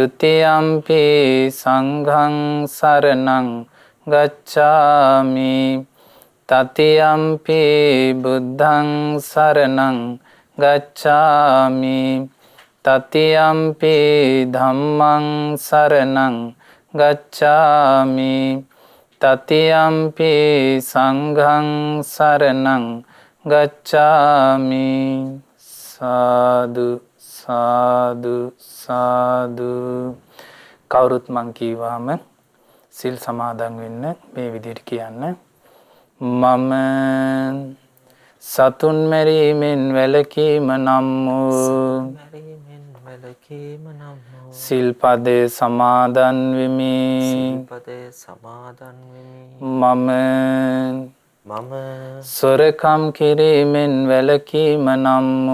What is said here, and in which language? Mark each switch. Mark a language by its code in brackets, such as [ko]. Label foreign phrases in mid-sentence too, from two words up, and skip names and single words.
[pi] ුතියම්පි සංඝං සරණං ගච්ඡාමි තතියම්පි බුද්ධං සරණං ගච්ඡාමි තතියම්පි ධම්මං සරණං ගච්ඡාමි තතියම්පි සංඝං සරණං ගච්ඡාමි [si] සාදු සාදු සාදු කවුරුත් මං කීවාම සිල් සමාදන් වෙන්න මේ විදිහට කියන්න මම සතුන් මැරීමෙන් වැළකීම නම් වූ සිල්පදේ සමාදන් වෙමි මම සොරකම් කිරීමෙන් වැළකීම නම්